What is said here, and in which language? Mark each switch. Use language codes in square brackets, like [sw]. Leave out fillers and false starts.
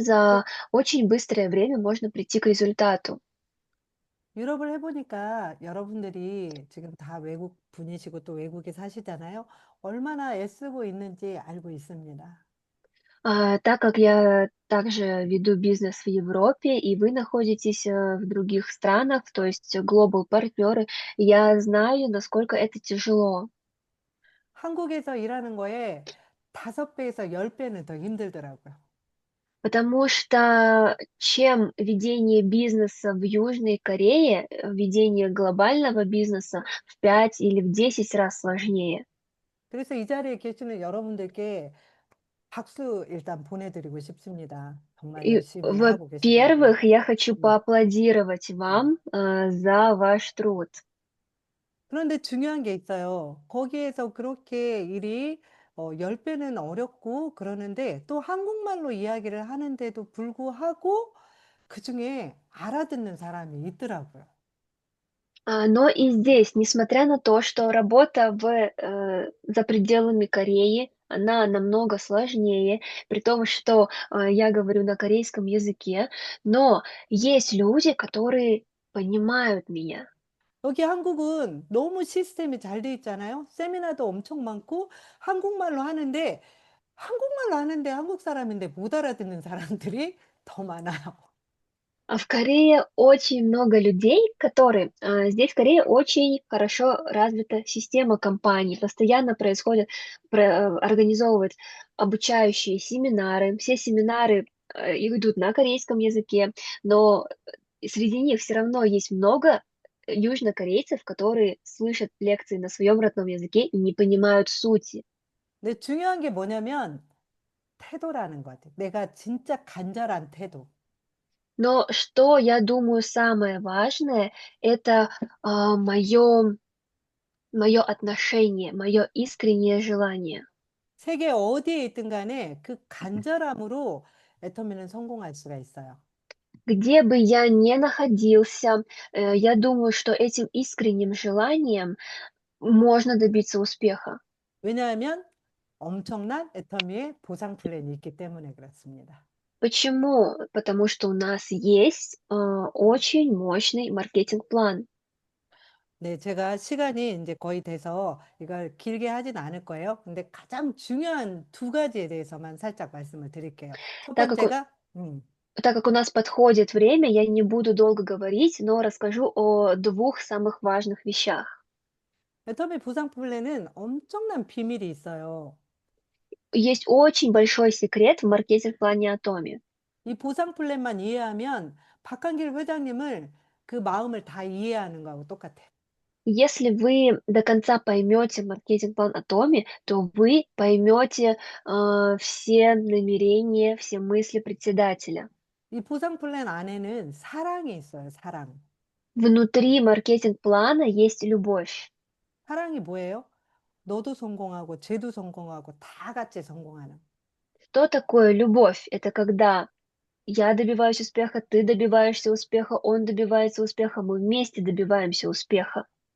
[ru] за очень быстрое время можно прийти к результату. [ko] 유럽을 해보니까 여러분들이 지금 다 외국 분이시고 또 외국에 사시잖아요. 얼마나 애쓰고 있는지 알고 있습니다. [ru] Так как я также веду бизнес в Европе, и вы находитесь в других странах, то есть глобал партнеры, я знаю, насколько это тяжело. [ko] 한국에서 일하는 거에 5배에서 10배는 더 힘들더라고요. [ru] Потому что чем ведение бизнеса в Южной Корее, ведение глобального бизнеса в 5 или в 10 раз сложнее. [ko] 그래서 이 자리에 계시는 여러분들께 박수 일단 보내드리고 싶습니다. 정말 [ru] И, [ko] 열심히 하고 계시다고. [ru] во-первых, я хочу [ko] 네. [ru] поаплодировать [ko] 네. [ru] вам за ваш труд. [ko] 그런데 중요한 게 있어요. 거기에서 그렇게 일이 10배는 어렵고 그러는데 또 한국말로 이야기를 하는데도 불구하고 그중에 알아듣는 사람이 있더라고요. [ru] Но и здесь, несмотря на то, что работа за пределами Кореи, она намного сложнее, при том, что я говорю на корейском языке, но есть люди, которые понимают меня. [ko] 여기 한국은 너무 시스템이 잘 돼 있잖아요. 세미나도 엄청 많고 한국말로 하는데 한국말 아는데 한국 사람인데 못 알아듣는 사람들이 더 많아요. [ru] А в Корее очень много людей, которые здесь в Корее очень хорошо развита система компаний, постоянно происходят, организовывают обучающие семинары. Все семинары их идут на корейском языке, но среди них все равно есть много южнокорейцев, которые слышат лекции на своем родном языке и не понимают сути. [ko] 근데 중요한 게 뭐냐면 태도라는 것 같아요. 내가 진짜 간절한 태도. [ru] Но что я думаю самое важное, это мое отношение, мое искреннее желание. [ko] 세계 어디에 있든 간에 그 간절함으로 애터미는 성공할 수가 있어요. [ru] Где бы я ни находился, я думаю, что этим искренним желанием можно добиться успеха. [ko] 왜냐하면 엄청난 애터미의 보상 플랜이 있기 때문에 그렇습니다. [ru] Почему? Потому что у нас есть очень мощный маркетинг-план. [ko] 네, 제가 시간이 이제 거의 돼서 이걸 길게 하진 않을 거예요. 근데 가장 중요한 두 가지에 대해서만 살짝 말씀을 드릴게요. 첫 [ru] Так как, [ko] 번째가, [ru] так как у нас подходит время, я не буду долго говорить, но расскажу о двух самых важных вещах. [ko] 애터미 보상 플랜은 엄청난 비밀이 있어요. [ru] Есть очень большой секрет в маркетинг-плане Atomi. [ko] 이 보상 플랜만 이해하면 박한길 회장님을 그 마음을 다 이해하는 거하고 똑같아요. [ru] Если вы до конца поймете маркетинг-план Atomi, то вы поймете все намерения, все мысли председателя. [ko] 이 보상 플랜 안에는 사랑이 있어요, 사랑. [ru] Внутри маркетинг-плана есть любовь. [ko] 사랑이 뭐예요? 너도 성공하고 쟤도 성공하고 다 같이 성공하는. [ru] Что такое любовь? Это когда я добиваюсь успеха, ты добиваешься успеха, он добивается успеха, мы вместе добиваемся успеха.